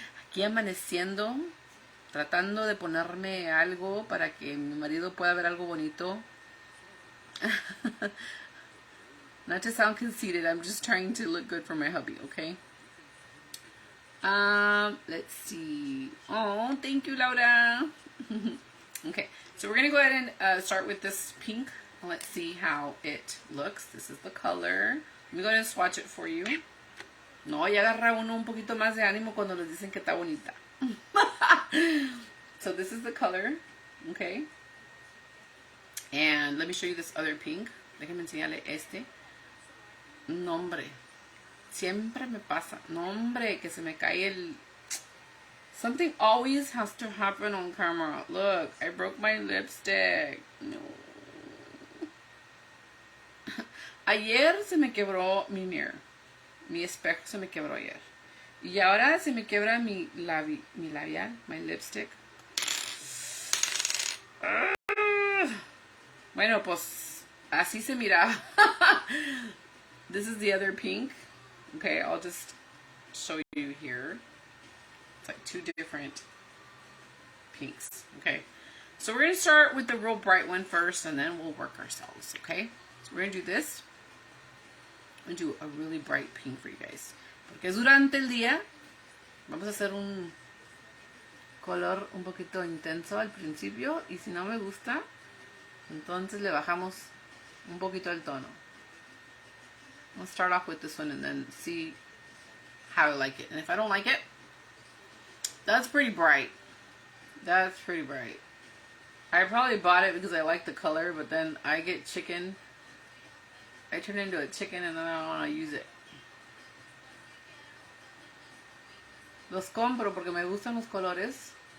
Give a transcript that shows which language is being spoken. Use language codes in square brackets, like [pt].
[es] Aquí amaneciendo, tratando de ponerme algo para que mi marido pueda ver algo bonito. [en] Not to sound conceited, I'm just trying to look good for my hubby, okay? Let's see. Oh, thank you, Laura. Okay, so we're going to go ahead and start with this pink. Let's see how it looks. This is the color. Let me go ahead and swatch it for you. [es] No, ya agarra uno un poquito más de ánimo cuando les dicen que está bonita. [en] So this is the color, okay? And let me show you this other pink. [es] Déjenme enseñarle este. No, hombre. Siempre me pasa. No, hombre, que se me cae el... [en] Something always has to happen on camera. Look, I broke my lipstick. [es] No. Ayer se me quebró mi mirror. Mi espejo se me quebró ayer. Y ahora se me quebra mi labial, [en] my lipstick. [es] Bueno, pues así se mira. [en] This is the other pink. Okay, I'll just show you here. It's like two different pinks. Okay, so we're going to start with the real bright one first, and then we'll work ourselves. Okay, so we're going to do this. I'm going to do a really bright pink for you guys. [es] Porque durante el día vamos a hacer un color un poquito intenso al principio, y si no me gusta, entonces le bajamos un poquito el tono. [en] I'll start off with this one and then see how I like it. And if I don't like it, that's pretty bright. That's pretty bright. I probably bought it because I like the color, but then I get chicken. I turn into a chicken and then I don't want to use it. [es] Los compro porque me gustan los colores.